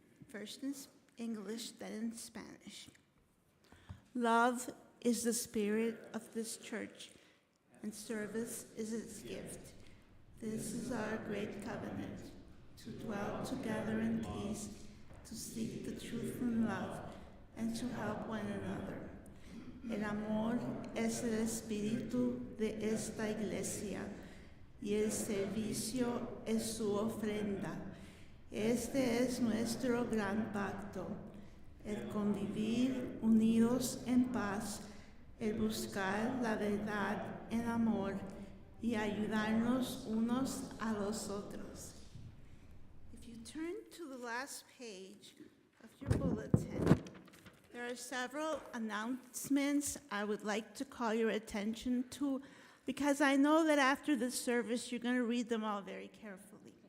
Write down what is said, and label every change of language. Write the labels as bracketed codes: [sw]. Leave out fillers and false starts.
[en] First in English, then in Spanish. Love is the spirit of this church, and service is its gift. This is our great covenant, to dwell together in peace, to seek the truth in love, and to help one another. [es] El amor es el espíritu de esta iglesia, y el servicio es su ofrenda. Este es nuestro gran pacto, el convivir unidos en paz, el buscar la verdad en amor y ayudarnos unos a los otros. [en] If you turn to the last page of your bulletin, there are several announcements I would like to call your attention to, because I know that after this service you're going to read them all very carefully.